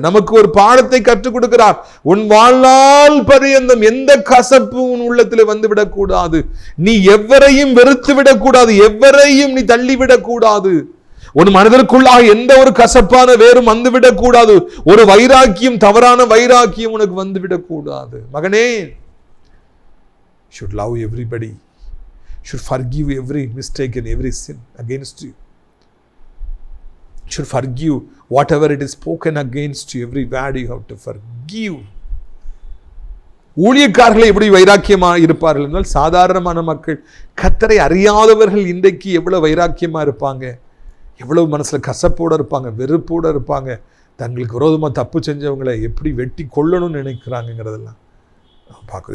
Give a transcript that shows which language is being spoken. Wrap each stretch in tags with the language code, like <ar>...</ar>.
<ta>நமக்கு ஒரு பாடத்தை கற்றுக் கொடுக்கிறார். உன் வாழ்நாள் பரியந்தம் எந்த கசப்பு உன் உள்ளத்தில் வந்துவிடக் கூடாது. நீ எவரையும் வெறுத்து விடக்கூடாது, எவரையும் நீ தள்ளிவிடக் கூடாது. உன் மனதிற்குள்ளாக எந்த ஒரு கசப்பான வேறும் வந்துவிடக் கூடாது. ஒரு வைராக்கியம், தவறான வைராக்கியம் உனக்கு வந்துவிடக் கூடாது. மகனே,</ta> <en>should love everybody, should forgive every mistake and every sin against you, should forgive whatever it is spoken against you, every word you have to forgive.</en> <ta>ஊழியக்காரர்கள் எப்படி வைராக்கியமா இருப்பார்கள் என்றால், சாதாரணமான மக்கள், கர்த்தரை அறியாதவர்கள் இன்றைக்கு எவ்வளவு வைராக்கியமா இருப்பாங்க, எவ்வளவு மனசுல கசப்போட இருப்பாங்க, வெறுப்போட இருப்பாங்க, தங்களுக்கு விரோதமா தப்பு செஞ்சவங்களை எப்படி வெட்டி கொள்ளணும்னு நினைக்கிறாங்கிறதெல்லாம் பார்க்கணும்.</ta>